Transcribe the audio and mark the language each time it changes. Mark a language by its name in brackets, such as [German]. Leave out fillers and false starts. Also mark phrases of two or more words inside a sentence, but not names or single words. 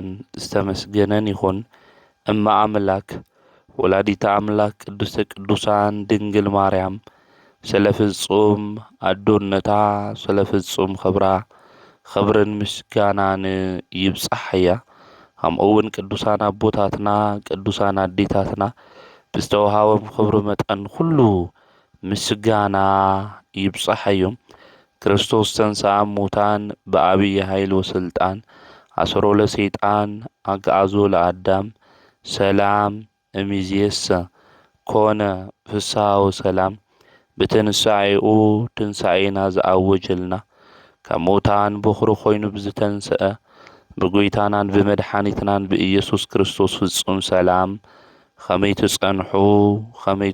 [Tigrinya] ዝተመስገነን ይኹን። እማ አምላክ ወላዲተ አምላክ ቅድስተ ቅዱሳን ድንግል ማርያም ስለ ፍጹም አዶነታ ስለ ፍጹም ክብራ ክብርን ምስጋናን ይብጽሐያ። ከምኡውን ቅዱሳን አቦታትና ቅዱሳን አዴታትና ብዝተወሃቦም ክብሪ መጠን ኩሉ ምስጋና ይብጽሐዮም። [Geez] ክርስቶስ ተንሥአ እሙታን በአብይ ኃይል ወስልጣን አሰሮ ለሰይጣን አግዓዞ ለአዳም ሰላም እምይእዜሰ ኮነ ፍስሐ ወሰላም። [Tigrinya] ብትንሣኤኡ ትንሣኤና ዘአወጀልና ካብ ሙታን በኵሪ ኮይኑ ብዝተንስአ ብጎይታናን ብመድሓኒትናን ብኢየሱስ ክርስቶስ ፍጹም ሰላም ከመይ ትጸንሑ ከመይ